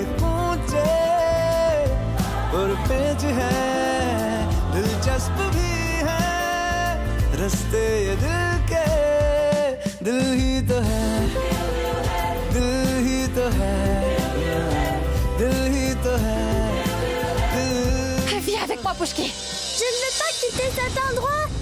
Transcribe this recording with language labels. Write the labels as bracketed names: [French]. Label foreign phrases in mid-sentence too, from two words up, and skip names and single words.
[Hindi] कूचे और पेज है दिलचस्प भी है रास्ते ये दिल के दिल ही तो है दिल ही तो है दिल ही तो है [French] Viens avec moi, Pushki! Je ne veux pas quitter cet endroit.